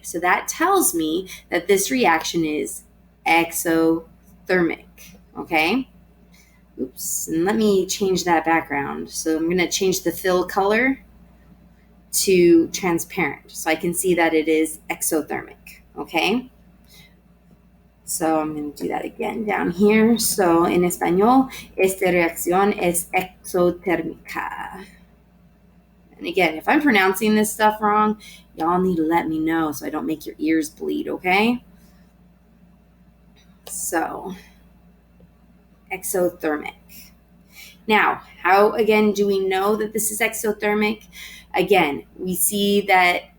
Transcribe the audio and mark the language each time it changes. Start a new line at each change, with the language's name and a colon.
English: So that tells me that this reaction is exothermic, okay? Oops, and let me change that background. So I'm going to change the fill color to transparent so I can see that it is exothermic, okay? So I'm going to do that again down here. So
Spanish: en español, esta reacción es exotérmica.
English: And again, if I'm pronouncing this stuff wrong, y'all need to let me know so I don't make your ears bleed, okay? So, exothermic. Now, how, again, do we know that this is exothermic? Again, we see that